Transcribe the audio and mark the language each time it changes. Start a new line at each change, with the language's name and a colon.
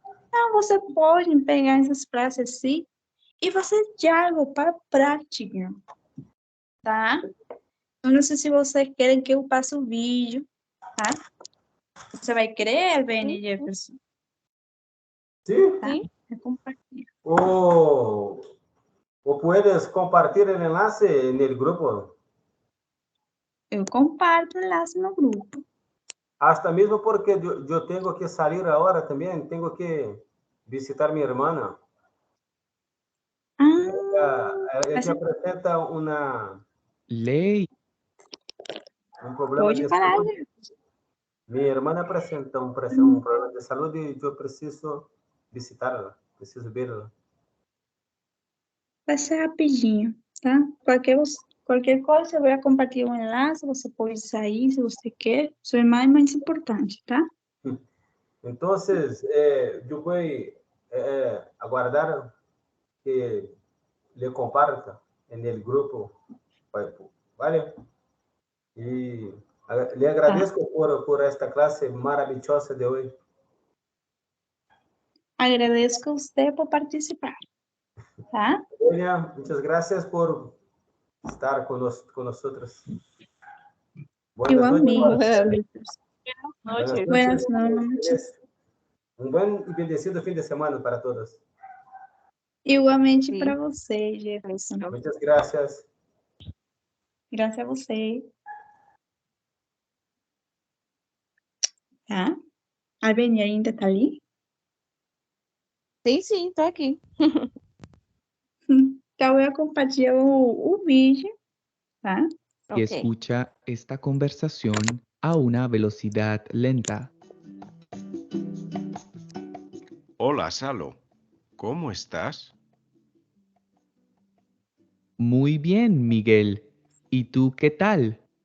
Portuguese: Então, você pode pegar essas frases assim e fazer diálogo para prática, tá? Eu não sei se você quer que eu passe o vídeo, tá? Você vai querer, Benny Jefferson? Sim. Tá? É compartilhar.
Spanish: O puedes
Portuguese: compartilhar o enlace no grupo? Eu comparto o enlace no grupo. Hasta mesmo porque eu tenho que sair agora também, tenho que visitar minha irmã. Ela te apresenta lei. Problema pode de falar, saúde. Minha irmã apresenta um problema de saúde e eu preciso visitá-la, preciso vê-la. vai ser rapidinho, tá? Qualquer Qualquer coisa, eu vou compartilhar um enlace, você pode sair se você quer. Isso é mais importante, tá? Então, eu vou aguardar que
Spanish: le comparta
Portuguese: no grupo,
Spanish: ¿vale?
Portuguese: E le agradeço por esta classe maravilhosa de hoje. Agradeço a você por participar, tá? Eugenia,
Spanish: muchas gracias
Portuguese: por estar conosco.
Spanish: Buenas Igualmente. noches. Buenas noches.
Portuguese: Um bom e bendecido fim de semana para todos. Igualmente para você, Jefferson. Muitas graças. Graças a você. Tá? A Beni ainda tá ali? Sim, tô aqui. Então, eu compartilho o vídeo, tá?
Spanish: Y escucha esta conversación a una velocidad lenta. Hola, Salo. ¿Cómo estás? Muy bien, Miguel. ¿Y tú qué tal?